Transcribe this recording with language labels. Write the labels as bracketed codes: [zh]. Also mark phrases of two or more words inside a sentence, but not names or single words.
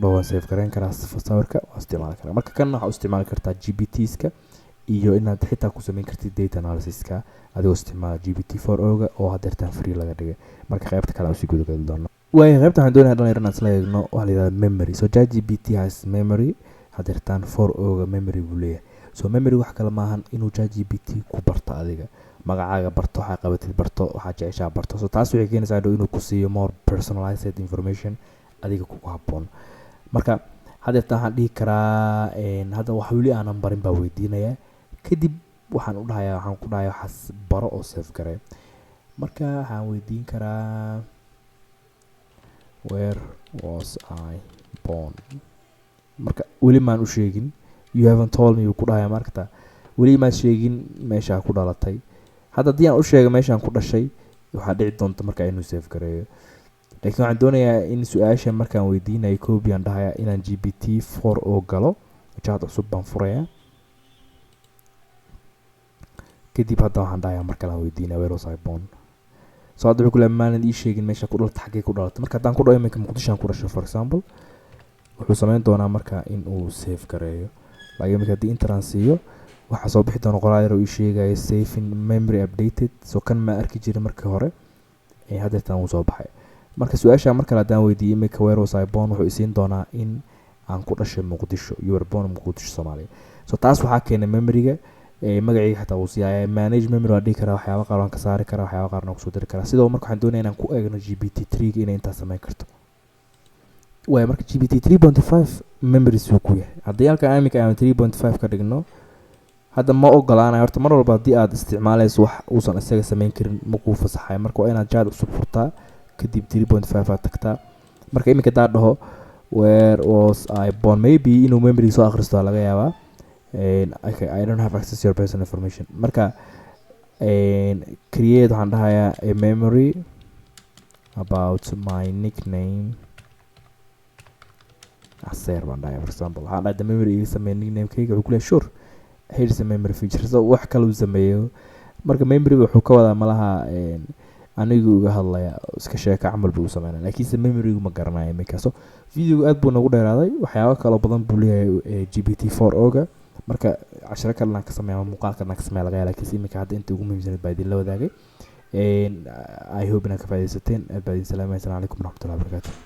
[so] dhawan save gareyn karaa sawirka waa isticmaali karaa marka kan waxaa u isticmaali kartaa GPTs-ka iyo inaad xitaa ku sameyn kartid [en] data analysis- [so] ka adigoo isticmaala GPT-4o-ga oo hadeertaan free laga dhigay marka qaybta kale aan usii gudagali doono way qaybta waxaan doonayaa dhan inaan isla eegno waxa la yidhahda [en] memory so ChatGPT has memory [so] hadeertaan 4o-ga memory buu leeyahay so memory wax kale maahan inuu ChatGPT ku barto adiga magacaaga barto waxaa qabatid barto waxaa jeceshaa barto so taas waxay keenaysaa inuu ku siiyo [en] more personalized information [so] adiga kugu habboon marka hadeertaan waxaan dhihi karaa hadda wax weli aanan barin baa weydiinayaa kadib waxaan ku dhahayaa waxaas baro oo save garee marka waxaan weydiin karaa [en] where was I born [so] marka weli maan u sheegin [en] you haven't told me [so] ku dhahayaa marka weli ma sheegin meesha ku dhalatay hadda hadii aan u sheego meeshaan ku dhashay waxa dhici doonta marka inuu save gareeyo laakiin waxaan doonayaa in su'aasha markaan weydiinayo koobi aan dhahayaa inaan GPT-4o galo chat cusub baan furayaa kadib hadda waxaan dhahayaa marka la weydiinayo [en] where was I born [so] so hadda wuxuu ku leeyahay maanan ii sheegin meesha ku dhalatay xaggee ku dhalatay marka haddaan ku dhaho iminka Muqdisho aan ku dhashay [en] for example [so] wuxuu sameyn doonaa marka in uu save gareeyo laakiin iminka haddii intaan siiyo waxaa soo bixi doona qoraal yar oo ii sheegaya [en] saving memory [so] updated so kan ma arki jirin markii hore hadeertaan wuu soo baxay marka su-aasha mar kale haddaan weydiiyey iminka [en] where was I born [so] wuxuu isiin doonaa in aan ku dhashay Muqdisho [en] you were born [so] Muqdisho Soomaaliya so taas waxaa keenay memoryga magacayga xataa uu siiyay [en] manage memory [so] waa dhihi karaa waxyaaba qaar waan ka saari karaa waxyaaba qaarna kusoo diri karaa sidoo marka waxaan doonayaa inaan ku eegno GPT-3 inay intaas sameyn karto way marka GPT-3.5 memory suu ku yahay haddii halka iminka aan 3.5 ka dhigno hadda ma ogolaanayo horta mar walba haddii aad isticmaalayso wax uusan isaga sameyn karin ma kuu fasaxayo marka waa inaad chat cusub furtaa kadib 3.5 aad tagtaa marka iminka daa dhaho [en] where was I born [so] maybe inuu memory soo akhristo laga yaabaa [en] okay, I don't have access to your personal information [so] marka create waxaan dhahayaa [en] a memory about my nickname [so] aseer baan dhahayaa [en] for example [so] waxaan dhahay [en] the memory [so] iga sameeya nicknamekayga wuxuu ku leeyahay [en] sure here's a memory feature [so] so wax kale uu sameeyo marka memory wuxuu ka wadaa malaha anigu uga hadlaya iska sheeka camal buu sameynaa laakiinse memory ma garanayo iminka so video aad buu nagu dheeraaday waxyaabo kale badan buu leeyahay GPT-4o-ga marka casharo kalena ka sameeya muuqaal kalena ka sameeya laga yaabaa laakiinse iminka hadda inta ugu muhiimsan baa idin la wadaagay [en] I hope [so] inaad ka faa'iidaysateen aad baa idin salaamaysan [ar] عليكم ورحمة الله وبركاته